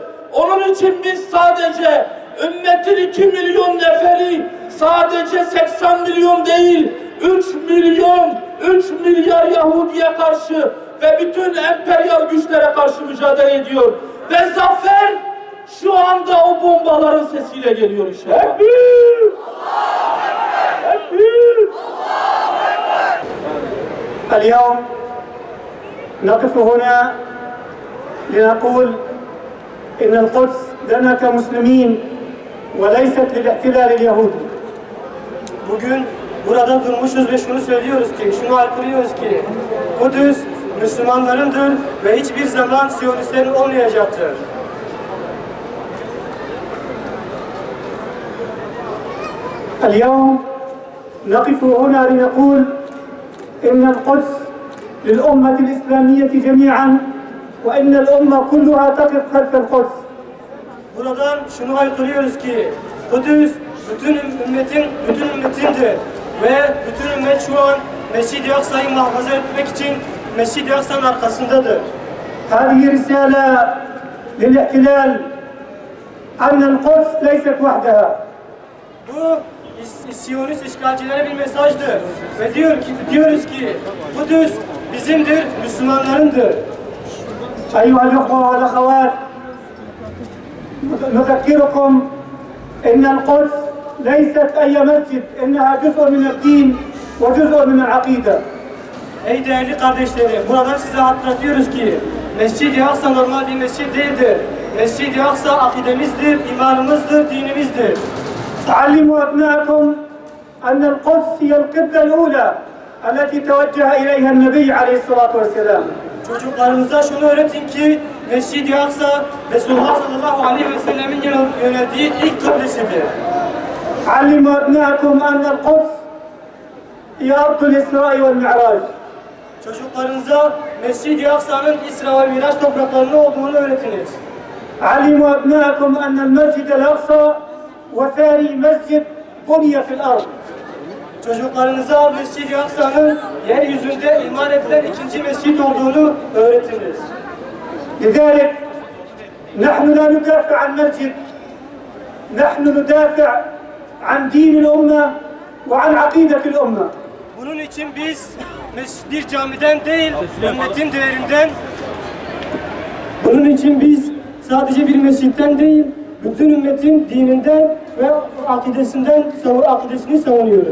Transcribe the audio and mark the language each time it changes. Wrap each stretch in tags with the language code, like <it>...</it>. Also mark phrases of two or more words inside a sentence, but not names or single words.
<tr>Onun için biz sadece ümmetin 2 milyon neferi, sadece 80 milyon değil, 3 milyar Yahudi'ye karşı ve bütün emperyal güçlere karşı mücadele ediyor. Ve zafer şu anda o bombaların sesiyle geliyor inşallah. Tekbir! Tekbir!</tr> <ar>اليوم نقف هنا لنقول إن القدس لنا كمسلمين وليست للاحتلال اليهودي.</ar> <tr>Bugün burada durmuşuz ve şunu söylüyoruz ki, şunu haykırıyoruz ki Kudüs Müslümanlarındır ve hiçbir zaman Siyonistlerin olmayacaktır.</tr> <ar>اليوم نقف هنا لنقول إن القدس للأمة الإسلامية جميعا وإن الأمة كلها تقف خلف القدس.</ar> <tr>Buradan şunu haykırıyoruz ki Kudüs bütün ümmetindir ve bütün ümmet şu an Mescid-i Aksa'yı muhafaza etmek için Mescid-i Aksa'nın arkasındadır.</tr> <ar>هذه رسالة للاحتلال أن القدس ليست وحدها.</ar> <tr>Bu Siyonist işgalcilere bir mesajdır ve diyoruz ki Kudüs bizimdir, Müslümanlarındır.</tr> <ar>أيها الأخوة والأخوات، نذكركم أن القدس ليست أي مسجد إنها جزء من الدين وجزء من العقيدة.</ar> <tr>Ey değerli kardeşlerim, buradan size hatırlatıyoruz ki Mescid-i Aksa normal bir mescid değildir. Mescid-i Aksa akidemizdir, imanımızdır, dinimizdir.</tr> <ar>علموا أبنائكم أن القدس هي القبلة الأولى التي توجه إليها النبي عليه الصلاة والسلام.</ar> <tr>Çocuklarınıza şunu öğretin ki Mescid-i Aksa Resulullah sallallahu aleyhi ve sellemin yöneldiği ilk kıblesidir.</tr> <ar>علموا أبنائكم أن القدس هي أرض الإسراء والمعراج.</ar> <tr>Çocuklarınıza Mescid-i Aksa'nın İsra ve Miraç topraklarında olduğunu öğretiniz.</tr> <ar>علموا أبنائكم أن المسجد الأقصى وثاني مسجد بني في الأرض.</ar> <tr>Çocuklarınıza Mescid-i Aksa'nın yeryüzünde iman edilen ikinci mescid olduğunu öğretiniz.</tr> <ar>لذلك نحن لا ندافع عن مسجد، نحن ندافع عن دين الأمة وعن عقيدة الأمة.</ar> <tr>Bunun için biz bir camiden değil, ümmetin değerinden, bunun için biz sadece bir mescitten değil, bütün ümmetin dininden ve akidesini savunuyoruz.</tr>